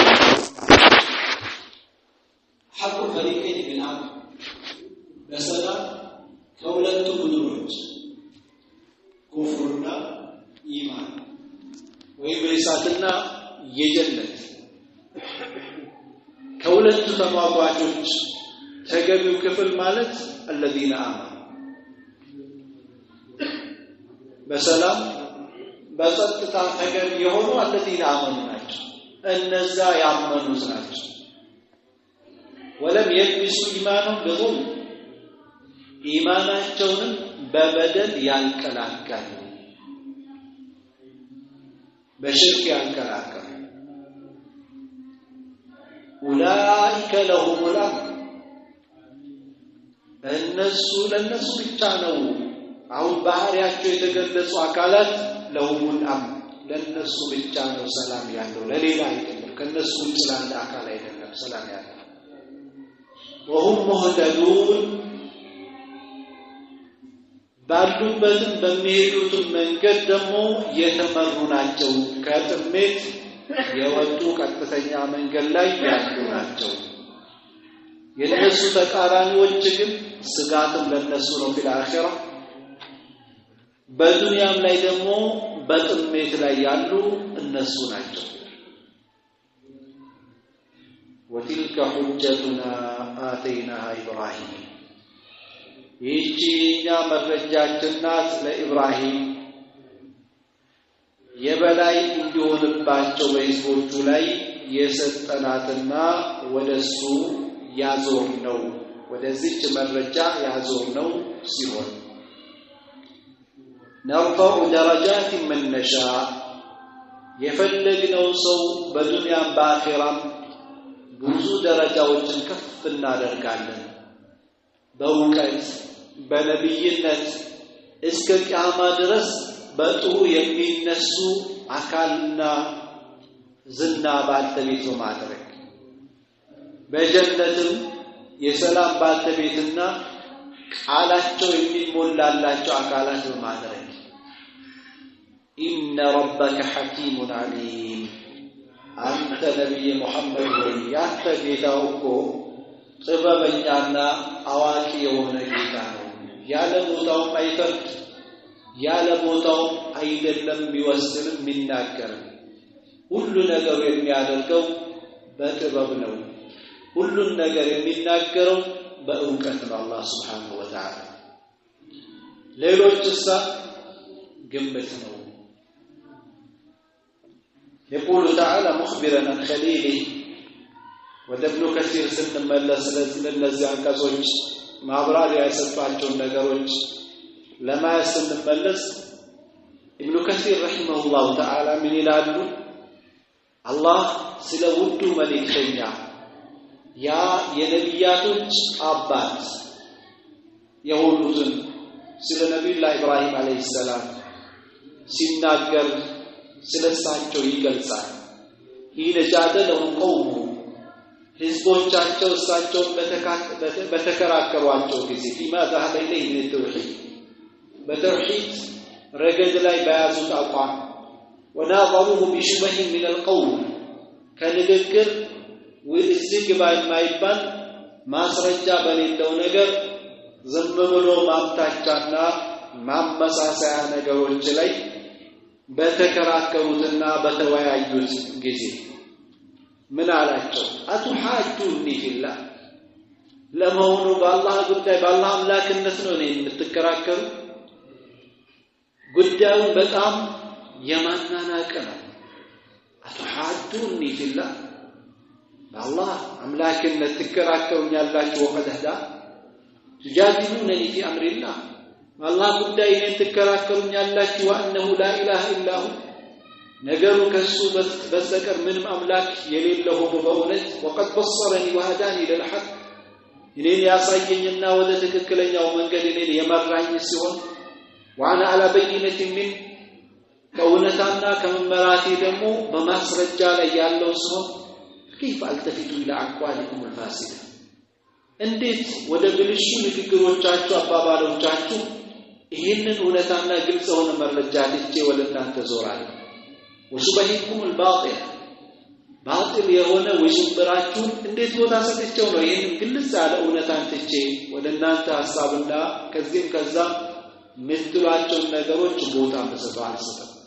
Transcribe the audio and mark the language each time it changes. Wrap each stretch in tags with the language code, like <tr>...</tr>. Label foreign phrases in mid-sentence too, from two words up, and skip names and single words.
<am>ሐቁ ፈሪቀኝ ቢልአም በሰላም ከሁለቱ ቡድኖች ኩፍርና ኢማን ወይ በእሳትና የጀነት ከሁለቱ ተሟጋቾች ተገቢው ክፍል ማለት</am> <ar>الذين آمنوا</ar> <am>በሰላም በጸጥታ ተገቢ የሆኑ</am> <ar>الذين آمنوا</ar> <am>ናቸው እነዛ ያመኑት ናቸው</am> <ar>ولم يلبسوا إيمانهم بظلم</ar> <am>ኢማናቸውን በበደል ያንቀላቀሉ በሽርክ ያንቀላቀሉ</am> <ar>أولئك لهم الأمن</ar> <am>እነሱ ለነሱ ብቻ ነው አሁን ባህሪያቸው የተገለጹ አካላት</am> <ar>لهم الأمن</ar> <am>ለነሱ ብቻ ነው ሰላም ያለው ለሌላ አይደለም ከነሱ ውጭ ላለ አካል አይደለም ሰላም ያለው</am> <ar>وهم مهتدون</ar> <am>ባሉበትም በሚሄዱት መንገድ ደግሞ የተመሩ ናቸው ከጥሜት የወጡ ቀጥተኛ መንገድ ላይ ያሉ ናቸው የነሱ ተቃራኒዎች ግን ስጋትም ለነሱ ነው በአኺራ በዱንያም ላይ ደግሞ በጥሜት ላይ ያሉ እነሱ ናቸው</am> <ar>وتلك حجتنا آتيناها إبراهيم</ar> <am>ይህቺኛ መረጃችን ናት ለኢብራሂም የበላይ እንዲሆንባቸው በሕዝቦቹ ላይ የሰጠናትና ወደሱ ያዞር ነው ወደዚች መረጃ ያዞር ነው ሲሆን</am> <ar>نرفع درجات من نشاء</ar> <am>የፈለግነው ሰው በዱንያም በአኺራም ብዙ ደረጃዎችን ከፍ እናደርጋለን በእውቀት በነብይነት እስከ ቂያማ ድረስ በጥሩ የሚነሱ አካልና ዝና ባለቤት ማድረግ በጀነትም የሰላም ባለቤትና ቃላቸው የሚሞላላቸው አካላት ማድረግ</am> <ar>إن ربك حكيم عليم أنت نبي محمد</ar> <am>ያተጌታውኮ ጥበበኛና አዋቂ የሆነ ጌታ ነው ያለ ቦታው አይፈርድ ያለ ቦታው አይደለም ቢወስንም የሚናገር ሁሉ ነገር የሚያደርገው በጥበብ ነው ሁሉ ነገር የሚናገረው በእውቀት ነው አላህ</am> <ar>سبحانه وتعالى</ar> <am>ሌሎችስ ግምት ነው</am> <ar>يقول تعالى مخبرا عن خليله</ar> <am>ወደብኑ ከሲር ስንመለስ ለነዚህ አንቀጾች ማብራሪያ የሰጣቸው ነገሮች ለማየት ስንመለስ ኢብኑ ከሲር</am> <ar>رحمه الله تعالى</ar> <am>ምን ይላሉ አላህ ስለ ውዱ መልእክተኛ ያ የነቢያቶች አባት የሆኑትን ስለ ነብዩላህ ኢብራሂም</am> <ar>عليه السلام</ar> <am>ሲናገር ስለሳቸው ይገልጻል</am> <ar>يجادله قومه</ar> <am>ህዝቦቻቸው እሳቸው በተከራከሯቸው ጊዜ</am> <ar>لماذا هذا إليه من التوحيد</ar> <am>በተውሂድ ረገድ ላይ በያዙት አቋም</am> <ar>وناظروه بشبه من القول</ar> <am>ከንግግር ወይስ የማይባል ማስረጃ በሌለው ነገር ዝም ብሎ ማምታቻና ማመሳሰያ ነገሮች ላይ በተከራከሩትና በተወያዩት ጊዜ ምን አላቸው</am> <ar>أتحاجوني في الله</ar> <am>ለመሆኑ በአላህ ጉዳይ በአላህ አምላክነት ነው የምትከራከሩ ጉዳዩን በጣም የማናናቀ ነው</am> <ar>أتحاجوني في الله</ar> <am>በአላህ አምላክነት ትከራከሩኛላችሁ ወቀደዳ</am> <ar>تجادلونني في أمر الله والله</ar> <am>ጉዳይ እኔን ትከራከሩኛላችሁ</am> <ar>وأنه لا إله إلا هو</ar> <am>ነገሩ ከሱ በስተቀር ምንም አምላክ የሌለው በእውነት</am> <ar>وقد بصرني وهداني للحق</ar> <am>እኔን ያሳየኝና ወደ ትክክለኛው መንገድ እኔን የመራኝ ሲሆን</am> <ar>وانا على بينة من</ar> <am>ከእውነታና ከመመራቴ ደግሞ በማስረጃ ላይ ያለው ሰው</am> <ar>كيف التفت الى اقوالكم الفاسده</ar> <am>እንዴት ወደ ብልሹ ንግግሮቻችሁ አባባሎቻችሁ ይሄንን እውነታና ግልጽ ሆነ መረጃ ልጄ ወደ እናንተ ዞራለሁ</am> <ar>وشبهكم الباطل باطل</ar> <am>የሆነ ወሽብራችሁ እንዴት ቦታ ሰጥቼው ነው ይሄንን ግልጽ ያለ እውነታን ትቼ ወደ እናንተ ሐሳብና ከዚህም ከዛ ምትሏቸው ነገሮች ቦታ መስጠው አልሰጠም</am>